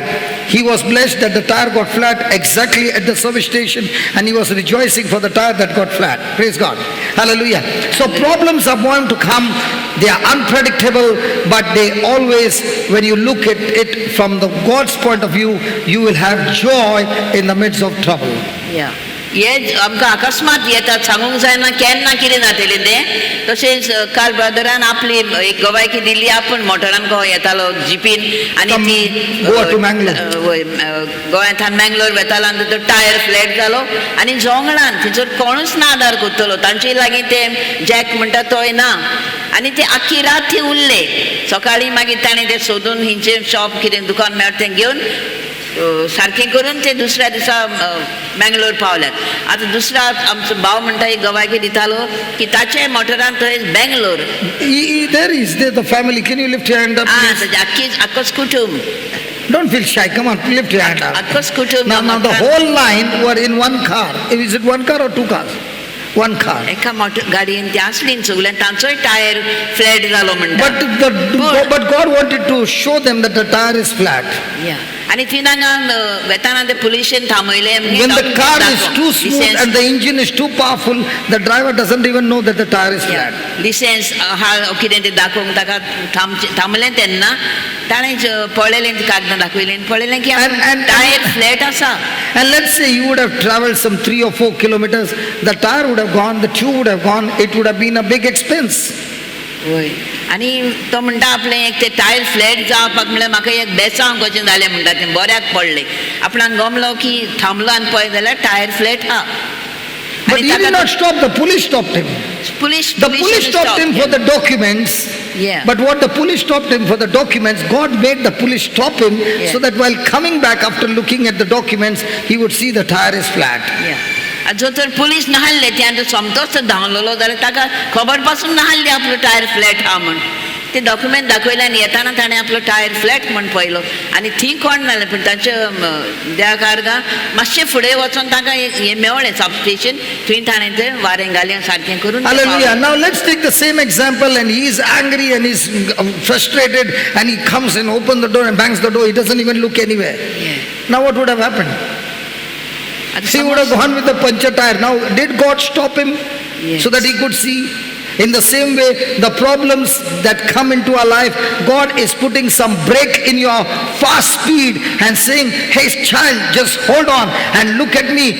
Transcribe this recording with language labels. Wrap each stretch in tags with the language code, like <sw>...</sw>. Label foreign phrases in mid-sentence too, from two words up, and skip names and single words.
<en>He was blessed that the tire got flat exactly at the service station, and he was rejoicing for the tire that got flat. Praise God. Hallelujah. So problems are bound to come. They are unpredictable, but they always, when you look at it from the God's point of view, you will have joy in the midst of trouble. Yeah.</en> <kok>हे आमकां अकस्मात येतात, सांगूंक जायना केन्ना कितें जातलें तें. तशेंच काल ब्रदरान आपली एक गवायकी दिल्ली, आपूण मोटरान गोंय येतालो जिपीन, आनी ती गोंयांतल्यान मँगलोर वेतालो, आनी तो</kok> <en>tire flat</en> <kok>जालो, आनी जोंगणान थंयसर कोणूच ना आदार करतलो. तांचे लागीं ते जॅक म्हणटा तोय ना, आनी ते आख्खी रात थंय उरले. सकाळीं मागीर ताणें तें सोदून हिंचें शॉप कितें दुकान मेळटा तें घेवन सारकें करून ते दुसऱ्या दिसा मँगलोर पावल्यात. आतां दुसरा आमचो भाव म्हणटा एक गवायकी दितालो की ताचे मोटरान थंय बँगलोर.</kok> <en>There is the family. Can you lift your hand up, please?</en> <kok>आख्खोच कुटुंब.</kok> <en>Don't feel shy. Come on, lift your hand up.</en> <kok>आख्खोच कुटुंब.</kok> <en>Now the whole line were in one car. Is it one car or two cars? One car.</en> <kok>एका गाडयेन ती आसली सगल्यान तांचोय</kok> <en>tire flat</en> <kok>जालो म्हणटा.</kok> <en>But God wanted to show them that the tire is flat.</en> <kok>आनी थंय हांगा वेताना ते पुलिशेन थांबयले.</kok> <en>When the car is too smooth and the engine is too powerful, the driver doesn't even know that the tire is flat.</en> <kok>लिसेन्स हा कितें तें दाखोवंक ताका थांबलें तेन्ना ताणें पळयलें कागदां दाखयलें, पळयलें की</kok> <en>tire flat</en> <kok>आसा.</kok> <en>And let's say you would have traveled some 3 or 4 kilometers, the tire would have gone, the tube would have gone, it would have been a big expense.</en> <kok>वय. आनी तो म्हणटा आपलें एक ते</kok> <en>tire flat</en> <kok>जावपाक म्हणल्यार म्हाका एक बेसांव कशें जालें म्हणटा तें बऱ्याक पडलें. आपणाक गमलो की थांबलो आनी पळय जाल्यार</kok> <en>tire flat</en> <kok>हा.</kok> <en>But he did not stop, the police stopped him. The police stopped him for the documents. Yeah. But what the police stopped him for the documents, God made the police stop him so that while coming back after looking at the documents, he would see the tire is flat.</en> <kok>जो तर पुलीस नाहल्ले त्यान समतोच धांवलेलो जाल्यार ताका खबर पासून नाहल्ली आपलो</kok> <en>tire flat</en> <kok>हा म्हण. ते डॉक्युमेंट दाखयले आनी येताना ताणें आपलो</kok> <en>tire flat</en> <kok>म्हण पळयलो. आनी थंय कोण नासलें, पूण तांचे त्या कारगा मातशें फुडें वचोन ताका हें मेवलें</kok> <en>sub station.</en> <kok>थंय ताणें तें वारें घालें सारकें करून.</kok> <en>Hallelujah. Now let's take the same example, and he is angry and he's frustrated, and he comes and opens the door and bangs the door. He doesn't even look anywhere. Now what would have happened? He would have gone with the puncture tire. Now, did God stop him so that he could see? In the same way, the problems that come into our life, God is putting some brake in your fast speed and saying, hey child, just hold on and look at me.</en>